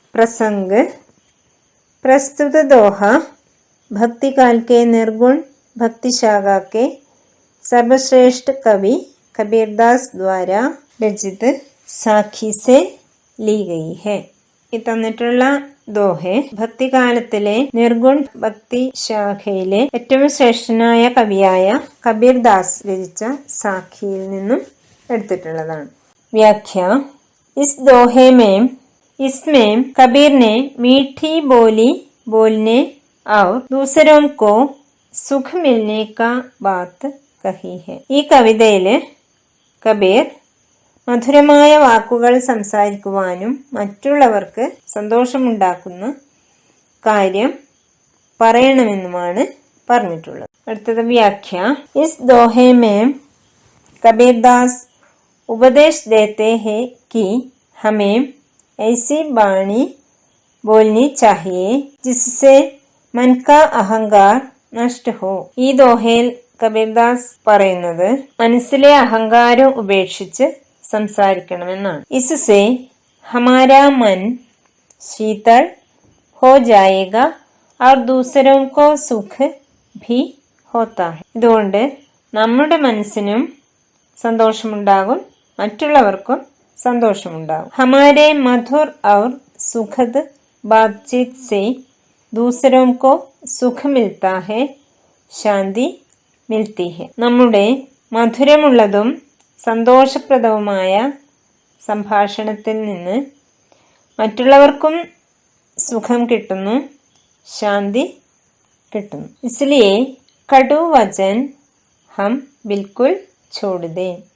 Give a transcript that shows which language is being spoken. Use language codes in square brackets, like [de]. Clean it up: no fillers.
[hi] പ്രസംഗ് प्रस्तुत दोहा भक्ति काल के निर्गुण भक्ति शाखा के सर्वश्रेष्ठ कवि कबीरदास द्वारा रचित साखी से ली गई है. [ml] ഈ തന്നിട്ടുള്ള ദോഹെ ഭക്തികാലത്തിലെ നിർഗുൺ ഭക്തി ശാഖയിലെ ഏറ്റവും ശ്രേഷ്ഠനായ കവിയായ കബീർദാസ് രചിച്ച സാഖിയിൽ നിന്നും എടുത്തിട്ടുള്ളതാണ്. [hi] വ്യാഖ്യ. ഇസ് ദോഹെ മേം इसमें कबीर ने मीठी बोली बोलने और दूसरों को सुख मिलने का बात कही है. [ml] ഈ കവിതയില് കബീർ മധുരമായ വാക്കുകൾ സംസാരിക്കുവാനും മറ്റുള്ളവർക്ക് സന്തോഷമുണ്ടാക്കുന്ന കാര്യം പറയണമെന്നുമാണ് പറഞ്ഞിട്ടുള്ളത്. അടുത്തത് വ്യാഖ്യ. [hi] ഇസ് ദോഹെ മേം കബീർദാസ് ഉപദേശ് ദേത്തെ ഹെ कि हमें ऐसी बाणी बोलनी चाहिए जिससे मन का अहंकार नष्ट हो. [ml] ഈ ദോഹയിൽ കബീർദാസ് പറയുന്നത് മനസ്സിലെ അഹങ്കാരം ഉപേക്ഷിച്ച് സംസാരിക്കണമെന്നാണ്. [hi] इससे हमारा मन शीतल हो जाएगा और दूसरों को सुख भी होता है. [ml] ഇതുകൊണ്ട് നമ്മുടെ മനസ്സിനും സന്തോഷമുണ്ടാകും, മറ്റുള്ളവർക്കും സന്തോഷമുണ്ടാകും. [hi] हमारे मधुर और सुखद बातचीत से दूसरों को सुख मिलता है, शांति मिलती है. [ml] നമ്മുടെ മധുരമുള്ളതും സന്തോഷപ്രദവുമായ സംഭാഷണത്തിൽ നിന്ന് മറ്റുള്ളവർക്കും സുഖം കിട്ടുന്നു, ശാന്തി കിട്ടുന്നു. [hi] इसलिए കടു വചൻ ഹം ബിൽക്കുൽ ഛോഡ് ദേ.